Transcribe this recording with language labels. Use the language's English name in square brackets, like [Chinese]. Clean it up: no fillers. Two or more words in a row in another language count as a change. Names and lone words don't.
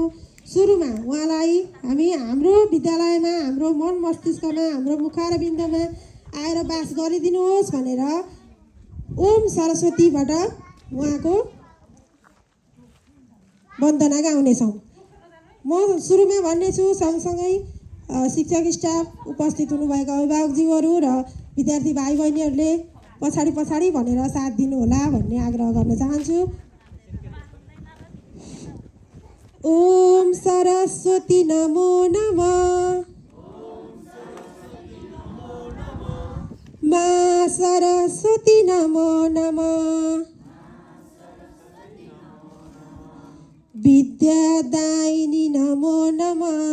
[Nepali] सुरुमा उहाँलाई हामी हाम्रो विद्यालयमा हाम्रो मन मस्तिष्कमा हाम्रो मुखारबिन्दमा आएर बास गरिदिनुहोस् भनेर ओम सरस्वतीबाट उहाँको वन्दना गाउनेछौँ। म सुरुमा भन्नेछु, सँगसँगै शिक्षक स्टाफ उपस्थित हुनुभएका अभिभावकज्यूहरू र विद्यार्थी भाइ बहिनीहरूले पछाडि पछाडि भनेर साथ दिनुहोला भन्ने आग्रह गर्न चाहन्छु। [Sanskrit] ओम सरस्वती नमो नमः। मा सरस्वती नमो नमः। विद्यादायिनी नमो नमः।